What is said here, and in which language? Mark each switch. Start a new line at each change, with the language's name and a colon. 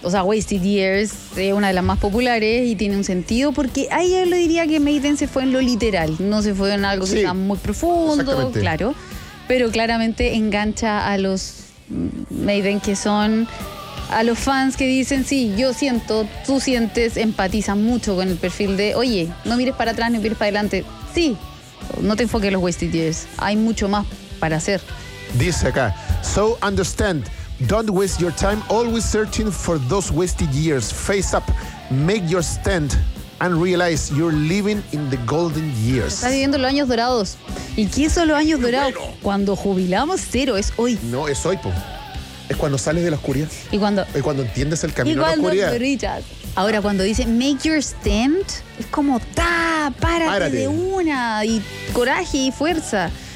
Spanish: O sea, Wasted Years es una de las más populares y tiene un sentido, porque ahí yo le diría que Maiden se fue en lo literal, no se fue en algo que sea muy profundo, claro, pero claramente engancha a los Maiden que son... A los fans que dicen, sí, yo siento, tú sientes, empatiza mucho con el perfil de, oye, no mires para atrás, no mires para adelante. Sí, no te enfoques en los Wasted Years. Hay mucho más para hacer. Dice acá,
English: so understand, don't waste your time always searching for those wasted years. Face up, make your stand and realize you're living in the golden years.
Spanish: Estás viviendo los años dorados. ¿Y qué son los años dorados? Bueno. Cuando jubilamos cero, es hoy. No, es hoy, po. Es cuando sales de la oscuridad. Y cuando entiendes el camino a la oscuridad. Y cuando brillas. Ahora, cuando dice
English: make your stand,
Spanish: es como ¡ta! ¡Párate, párate de una! Y coraje y fuerza.